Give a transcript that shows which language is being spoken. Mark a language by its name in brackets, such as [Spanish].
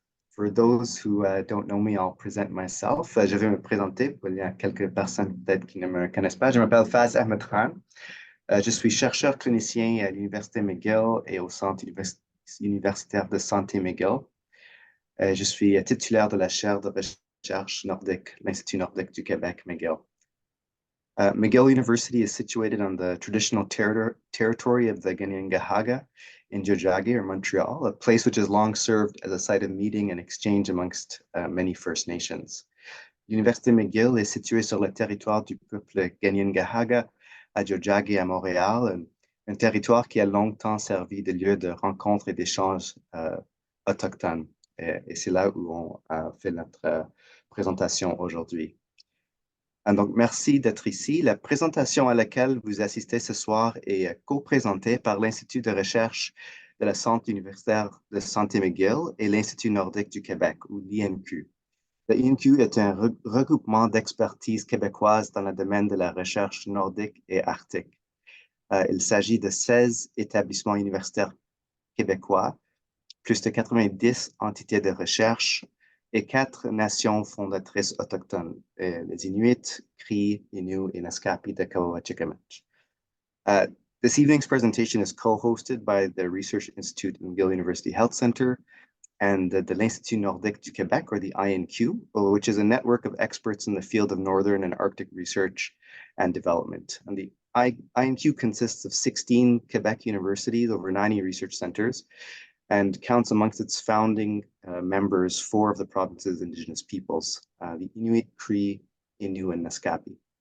[English] For those who don't know me, I'll present myself. [French] Je vais me présenter. Il y a quelques personnes peut-être qui ne me connaissent pas. Je m'appelle Faz Ahmed Khan. Je suis chercheur clinicien à l'Université McGill et au Centre universitaire de santé McGill. Je suis titulaire de la chaire de recherche nordique, l'Institut nordique du Québec, McGill. [English] McGill University is situated on the traditional territory of the Kanien'kehá:ka in Tiohtià:ke, or Montreal, a place which has long served as a site of meeting and exchange amongst many First Nations. [French] L'Université McGill est située sur le territoire du peuple Kanien'kehá:ka à Tiohtià:ke à Montréal, un territoire qui a longtemps servi de lieu de rencontres et d'échanges autochtones. Et c'est là où on fait notre présentation aujourd'hui. Donc, merci d'être ici. La présentation à laquelle vous assistez ce soir est co-présentée par l'Institut de recherche de la Centre universitaire de santé McGill et l'Institut nordique du Québec, ou l'INQ. L'INQ est un regroupement d'expertise québécoise dans le domaine de la recherche nordique et arctique. Il s'agit de 16 établissements universitaires québécois, plus de 90 entités de recherche, et 4 nations fondatrices autochtones, les Inuit, Cree, Inuit, and Abitibi-Témiscamingue. [English] This evening's presentation is co-hosted by the Research Institute in McGill University Health Center and the l'Institut Nordique du Québec, or the INQ, which is a network of experts in the field of Northern and Arctic research and development. And the INQ consists of 16 Quebec universities, over 90 research centers, and counts amongst its founding members 4 of the province's Indigenous peoples, the Inuit, Cree, Inuit, and Naskapi.